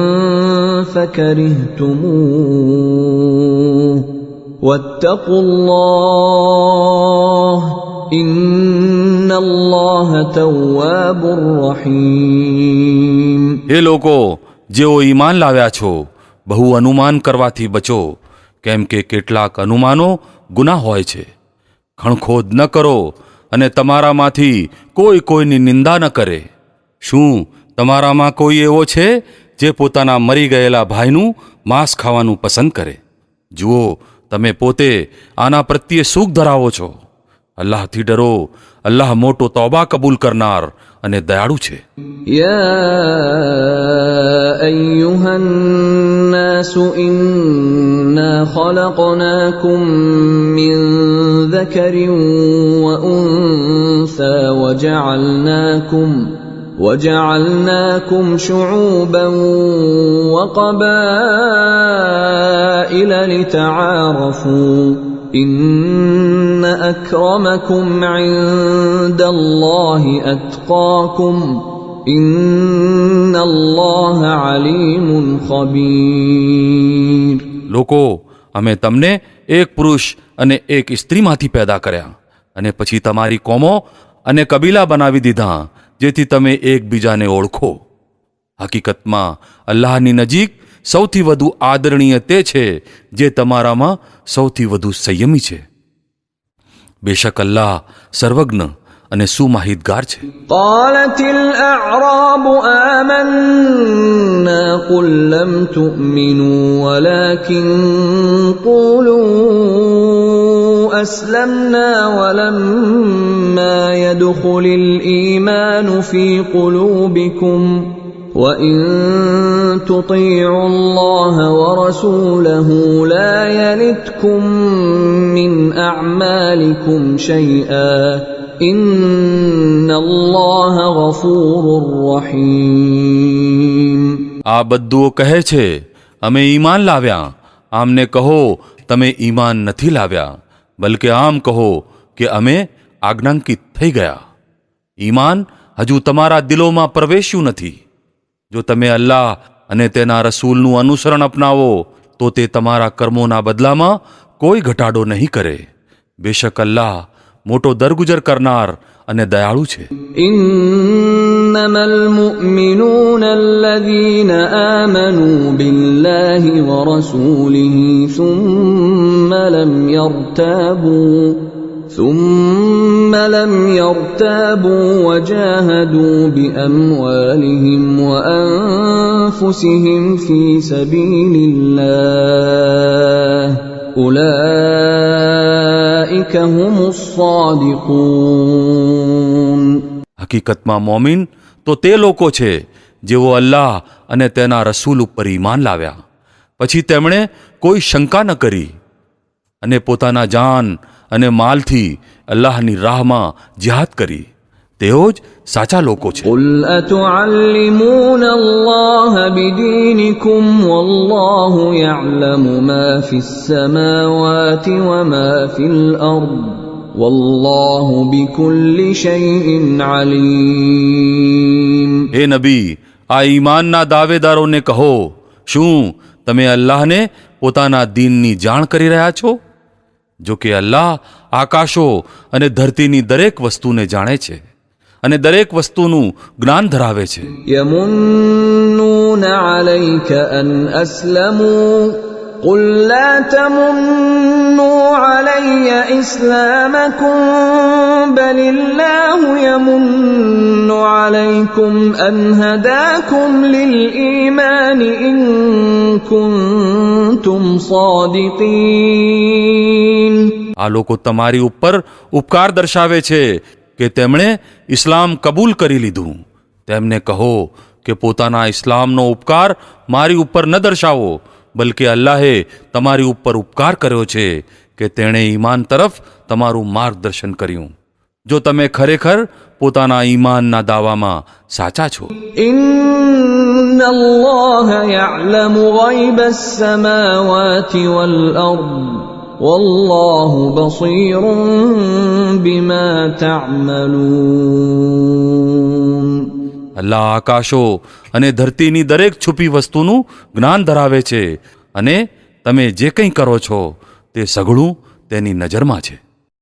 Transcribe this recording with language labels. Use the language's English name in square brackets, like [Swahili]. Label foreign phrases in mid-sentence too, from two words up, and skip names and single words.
[Arabic] فكرهتموه واتقوا الله إن الله تواب رحيم. [Gujarati] એ લોકો જેઓ ઈમાન લાવ્યા છો, બહુ અનુમાન કરવાથી બચો, કેમ કે કેટલાક અનુમાનો ગુનાહ હોય છે. ખણખોદ ન કરો અને તમારામાંથી કોઈ કોઈની નિંદા ન કરે. શું તમારામાં કોઈ એવો છે જે પોતાના મરી ગયેલા ભાઈનું માંસ ખાવાનું પસંદ કરે? જુઓ, તમે પોતે આના પ્રત્યે સુખ ધરાવો છો. અલ્લાહથી ડરો. અલ્લાહ મોટો તૌબા કબૂલ કરનાર અને દયાળુ છે. [Arabic] يا أيها الناس إنا خلقناكم من ذكر وأنثى وجعلناكم شعوبا وقبائل لتعارفوا إن أكرمكم عند الله أتقاكم إن الله عليم خبير. [Gujarati] લોકો, અમે તમને એક પુરુષ અને એક સ્ત્રીમાંથી પેદા કર્યા અને પછી તમારી કોમો અને કબીલા બનાવી દીધા જેથી તમે એકબીજાને ઓળખો. હકીકતમાં અલ્લાહની નજીક સૌથી વધુ આદરણીય તે છે જે તમારામાં સૌથી વધુ સંયમી છે. બેશક અલ્લાહ સર્વજ્ઞ અને સુમાહિતગાર છે. [Arabic] قالت الأعراب آمنا قل لم تؤمنوا ولكن قولوا أسلمنا ولما يدخل الإيمان في قلوبكم وإن تطيعوا الله ورسوله لا يلتكم من أعمالكم شيئا إن الله غفور رحيم. [Gujarati] આ બધું કહે છે અમે ઈમાન લાવ્યા. આમને કહો તમે ઈમાન નથી લાવ્યા, બલકે આમ કહો કે અમે આજ્ઞાંકિત થઈ ગયા. ઈમાન હજુ તમારા દિલોમાં પ્રવેશ્યું નથી. જો તમે અલ્લાહ અને તેના રસૂલનું અનુસરણ અપનાવો તો તે તમારા કર્મોના બદલામાં કોઈ ઘટાડો નહીં કરે. બેશક અલ્લાહ મોટો દરગુજર કરનાર અને દયાળુ છે. [Arabic] إنما المؤمنون الذين آمنوا بالله ورسوله ثم لم يرتابوا وجاهدوا بأموالهم وأنفسهم في سبيل الله أولئك هم الصادقون. [Gujarati] હકીકતમાં મોમિન તો તે લોકો છે જેઓ અલ્લાહ અને તેના રસૂલ ઉપર ઈમાન લાવ્યા, પછી તેમણે કોઈ શંકા ન કરી અને પોતાના જાન અને માલથી અલ્લાહની રાહમાં જિહાદ કરી. તેઓ જ સાચા લોકો છે. [Arabic] قل أتعلمون الله بدينكم والله يعلم ما في السماوات وما في الأرض والله بكل شيء عليم. [Gujarati] હે નબી, આ ઈમાનના દાવેદારોને કહો, શું તમે અલ્લાહને પોતાના દીનની જાણ કરી રહ્યા છો? જો કે અલ્લાહ આકાશો અને ધરતીની દરેક વસ્તુને જાણે છે અને દરેક વસ્તુનું જ્ઞાન ધરાવે છે. [Arabic] يمنون عليك أن أسلموا قل لا تمنوا علي إسلامكم بل الله يمن عليكم أن هداكم للإيمان إن كنتم صادقين. [Gujarati] આ લોકો તમારી ઉપર ઉપકાર દર્શાવે છે કે તેમણે ઇસ્લામ કબૂલ કરી લીધું. તેમને કહો કે પોતાના ઇસ્લામનો ઉપકાર મારી ઉપર ન દર્શાવો, બલકે અલ્લાહે તમારી ઉપર ઉપકાર કર્યો છે કે તેણે ઈમાન તરફ તમારું માર્ગદર્શન કર્યું. જો તમે ખરેખર પોતાના ઈમાનના દાવામાં સાચા છો. [Arabic] إن الله يعلم غيب السماوات والأرض والله بصير بما تعملون. [Gujarati] અલ્લાહ આકાશો અને ધરતીની દરેક છુપી વસ્તુનું જ્ઞાન ધરાવે છે અને તમે જે કંઈ કરો છો તે સઘળું તેની નજરમાં છે.